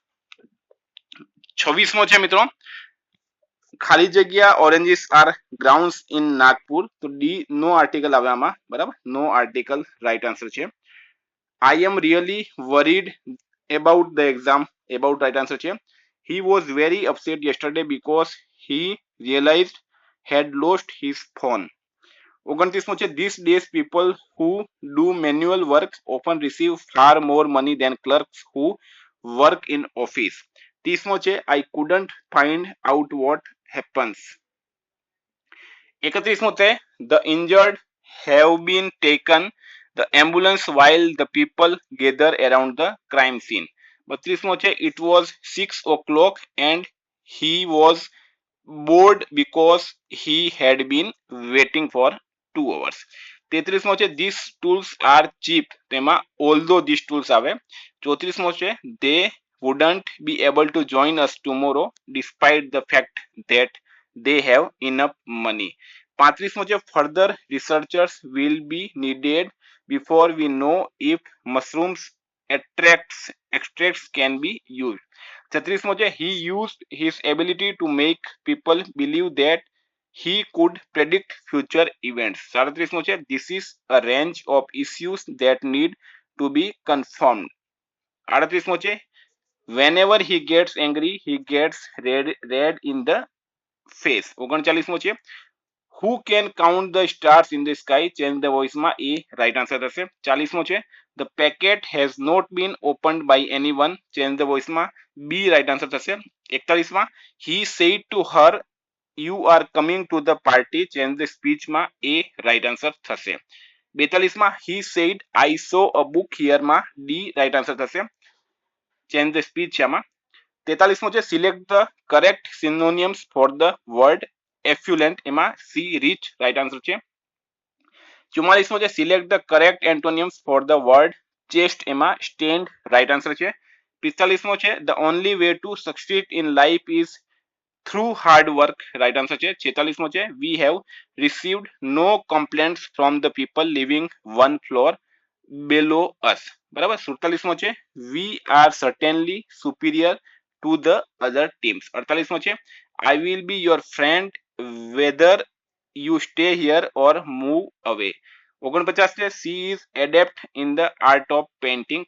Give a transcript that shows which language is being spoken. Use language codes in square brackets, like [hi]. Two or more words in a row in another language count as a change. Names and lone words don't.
[gu] 26મો છે મિત્રો ખાલી જગ્યા [en] oranges are ground in [gu] નાગપુર, તો ડી [en] no article [gu] આવે આમાં, બરાબર. [en] no article right answer છે. I am really worried about the exam, about right answer છે. he was very upset yesterday because he realized had lost his phone. [gu] 29મો છે [en] these days people who do manual work often receive far more money than clerks who work in office. [gu] 30મો છે [en] I couldn't find out what happens. [gu] 31મો છે [en] the injured have been taken the ambulance while the people gather around the crime scene. [gu] 32મો છે [en] it was 6 o'clock and he was bored because he had been waiting for 2 hours. [gu] 33મો છે [en] these tools are cheap, તેમાં although these tools આવે. [gu] 34મો છે [en] they wouldn't be able to join us tomorrow despite the fact that they have enough money. [gu] 35મો છે [en] further researchers will be needed before we know if mushrooms extracts can be used. [gu] 36મો છે [en] he used his ability to make people believe that he could predict future events. [gu] 37મો છે [en] this is a range of issues that need to be confirmed. [gu] 38મો છે [en] whenever he gets angry he gets red in the face. [gu] 39મો છે [en] who can count the stars in the sky, change the voice [gu] માં એ [en] right answer થશે. [gu] 40મો છે [en] the packet has not been opened by anyone, change the voice [gu] માં બી [en] right answer થશે. 41માં he said to her you are coming to the party change the speech A right answer થશે. 42માં he said I saw a book here D right answer થશે. change the speech છે આમાં. [gu] 43મો છે [en] select the correct synonyms for the word affluent C rich right answer છે. [gu] 44મો છે [en] select the correct antonyms for the word chaste stand right answer છે. [gu] 45મો છે [en] the only way to succeed in life is through hard work right answer છે. [gu] 46મો છે [en] we have received no complaints from the people living one floor below us, [gu] બરાબર. 47મો છે [en] we are certainly superior to the other teams. [gu] 48મો છે [en] I will be your friend whether you stay here or move away. [gu] 49 છે [en] she is adept in the art of painting.